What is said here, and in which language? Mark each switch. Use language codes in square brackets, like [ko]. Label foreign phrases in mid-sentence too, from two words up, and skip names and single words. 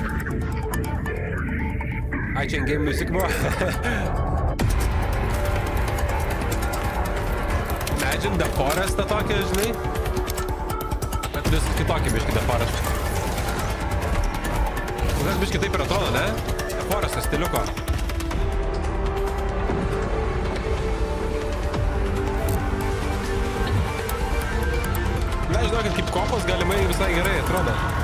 [lt] Ai, čia [en] in-game music [lt] buvo. Imagine The Forest'ą tokią, žinai. Bet vis kitokį biškį The Forest. Kokias biškį taip ir atrodo, ne? The Forest'ą stiliuko. Žinokit, kaip kopos galimai visai gerai atrodo.